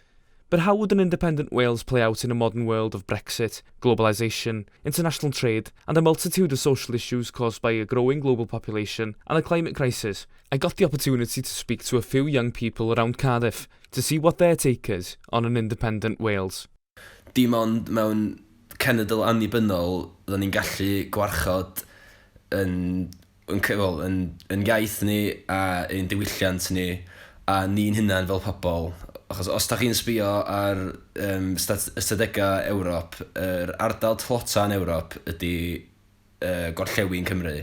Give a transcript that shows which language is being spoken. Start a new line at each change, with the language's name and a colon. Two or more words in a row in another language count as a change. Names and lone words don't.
English: But how would an independent Wales play out in a modern world of Brexit, globalisation, international trade, and a multitude of social issues caused by a growing global population and a climate crisis? I got the opportunity to speak to a few young people around Cardiff to see what their take is on an independent Wales.
Welsh: Dim ond mewn cenedl annibynnol fydden ni'n gallu gwarchod yn iaith ni a ein diwylliant ni a ni'n hunan fel pobl. Achos os da chi'n sbio ar ystadegau Ewrop, yr ardal tlota yn Ewrop ydy gorllewin Cymru.